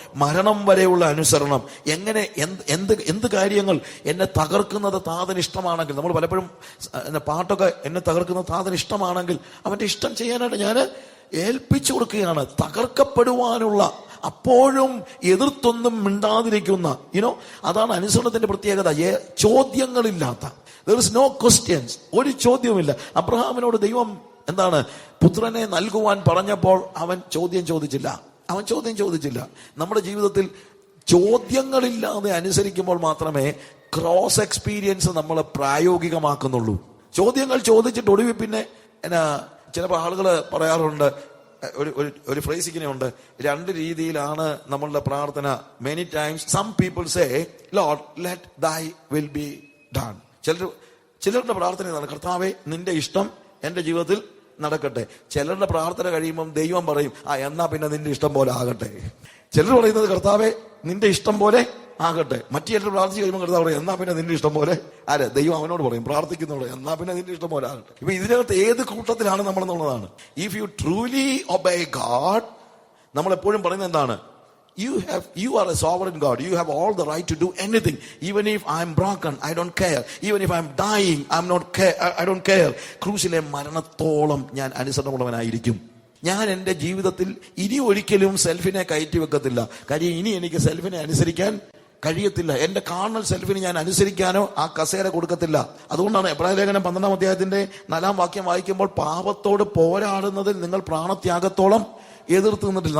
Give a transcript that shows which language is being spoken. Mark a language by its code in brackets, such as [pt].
[ml] മരണം വരെയുള്ള അനുസരണം. എങ്ങനെ, എന്ത് കാര്യങ്ങൾ എന്നെ തകർക്കുന്നത് താതന് ഇഷ്ടമാണെങ്കിൽ, നമ്മൾ പലപ്പോഴും പാട്ടൊക്കെ എന്നെ തകർക്കുന്നത് താതന് ഇഷ്ടമാണെങ്കിൽ അവന്റെ ഇഷ്ടം ചെയ്യാനായിട്ട് ഞാൻ ഏൽപ്പിച്ചു കൊടുക്കുകയാണ്. തകർക്കപ്പെടുവാനുള്ള, അപ്പോഴും എതിർത്തൊന്നും മിണ്ടാതിരിക്കുന്ന, അതാണ് അനുസരണത്തിന്റെ പ്രത്യേകത. ചോദ്യങ്ങളില്ലാത്ത, [en] there is no questions, [ml] ഒരു ചോദ്യവുമില്ല. അബ്രഹാമിനോട് ദൈവം എന്താണ് പുത്രനെ നൽകുവാൻ പറഞ്ഞപ്പോൾ അവൻ ചോദ്യം ചോദിച്ചില്ല. നമ്മുടെ ജീവിതത്തിൽ ചോദ്യങ്ങളില്ലാതെ അനുസരിക്കുമ്പോൾ മാത്രമേ ക്രോസ് എക്സ്പീരിയൻസ് നമ്മൾ പ്രായോഗികമാക്കുന്നുള്ളൂ. ചോദ്യങ്ങൾ ചോദിച്ചിട്ട് ഒടുവിൽ പിന്നെ ചിലപ്പോൾ ആളുകൾ പറയാറുണ്ട്, ഒരു ഫ്രേസ് ഇങ്ങനെയുണ്ട്, രണ്ട് രീതിയിലാണ് നമ്മളുടെ പ്രാർത്ഥന. [en] Many times some people say, Lord let thy will be done. [ml] ചിലരുടെ പ്രാർത്ഥന ഇതാണ്, കർത്താവേ നിന്റെ ഇഷ്ടം എന്റെ ജീവിതത്തിൽ നടക്കട്ടെ. ചിലരുടെ പ്രാർത്ഥന കഴിയുമ്പം ദൈവം പറയും, എന്നാ പിന്നെ നിന്റെ ഇഷ്ടം പോലെ ആകട്ടെ. ചിലർ പറയുന്നത്, കർത്താവേ നിന്റെ ഇഷ്ടം പോലെ ആകട്ടെ. മറ്റു ചിലർ പ്രാർത്ഥിച്ച് കഴിയുമ്പോൾ കർത്താവ് പറയും, എന്നാ പിന്നെ നിന്റെ ഇഷ്ടം പോലെ. ദൈവം അവനോട് പറയും, പ്രാർത്ഥിക്കുന്നതോടെ, എന്നാ പിന്നെ നിന്റെ ഇഷ്ടം പോലെ ആകട്ടെ. ഇപ്പൊ ഇതിനകത്ത് ഏത് കൂട്ടത്തിലാണ് നമ്മളെന്നുള്ളതാണ്. [en] if you truly obey God, [ml] നമ്മൾ എപ്പോഴും പറയുന്നത് എന്താണ്? [en] You are a sovereign God. You have all the right to do anything. Even if I'm broken, I don't care. Even if I'm dying, I don't care. [ml] ക്രൂശിലെ മരണത്തോളം ഞാൻ അനുസരണമുള്ളവനായിരിക്കും. ഞാൻ എന്റെ ജീവിതത്തിൽ ഇനി ഒരിക്കലും സെൽഫിനെ കയറ്റി വെക്കത്തില്ല. കാര്യം ഇനി എനിക്ക് സെൽഫിനെ അനുസരിക്കാൻ കഴിയത്തില്ല. എന്റെ കാർണൽ സെൽഫിന് ഞാൻ അനുസരിക്കാനോ ആ കസേര കൊടുക്കത്തില്ല. അതുകൊണ്ടാണ് എബ്രായ ലേഖനം 12-ാം അധ്യായത്തിന്റെ 4-ാം വാക്യം വായിക്കുമ്പോൾ, പാപത്തോട് പോരാടുന്നതിൽ നിങ്ങൾ പ്രാണത്യാഗത്തോളം എതിർത്ത് നിന്നിട്ടില്ല.